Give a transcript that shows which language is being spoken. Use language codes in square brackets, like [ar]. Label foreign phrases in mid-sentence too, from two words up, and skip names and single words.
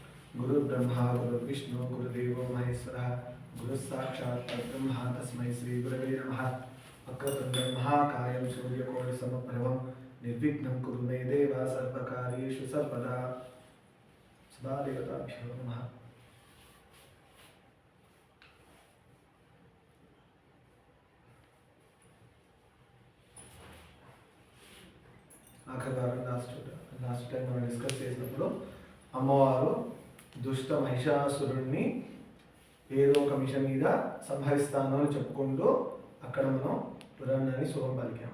[sa] गुरुर्ब्रह्मा गुरुर्विष्णु गुरुदेवो महेश्वरः गुरुः साक्षात् परब्रह्म तस्मै श्री गुरवे नमः। वक्रतुण्डं महाकायं सूर्यकोटिसमप्रभं निर्विघ्नं कुरु मे देव सर्वकार्येषु सर्वदा। सदादेवताभ्यो नमः। [te] ఆఖరి వారం [en] last time [te] మనం డిస్కస్ చేసినప్పుడు అమ్మవారు దుష్ట మహిషాసురుణ్ణి ఏదో ఒక మిషన్ మీద సంహరిస్తాను అని చెప్పుకుంటూ అక్కడ మనం పురాణాన్ని శుభం పలికాము.